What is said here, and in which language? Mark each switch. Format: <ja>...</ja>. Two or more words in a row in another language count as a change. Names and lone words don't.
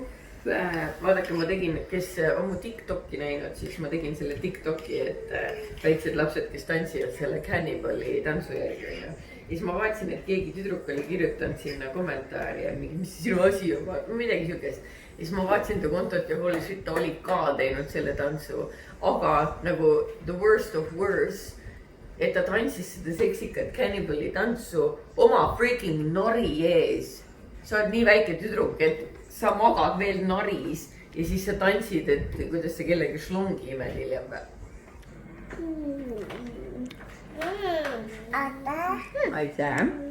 <et>Vaadake, ma tegin, kes on mu TikToki näinud, siis ma tegin selle TikToki, et väiksed lapsed, kes tantsivad selle Cannibali tantsu järgi. Ja siis ma vaatasin, et keegi tüdruk oli kirjutanud sinna kommentaari ja mis sinu asi on, midagi siukest. Ja siis ma vaatasin ta kontot ja</et> <en>holy shit,</en> <et>ta oli ka teinud selle tantsu. Aga nagu</et> <en>the worst of worst,</en> <et>et ta tantsis seda seksikat Cannibali tantsu oma freaking nari ees. Sa oled nii väike tüdruk, et sa magad veel naris ja siis sa tantsid, et kuidas sa kellegi šlongi imed hiljem või? Aitäh!</et>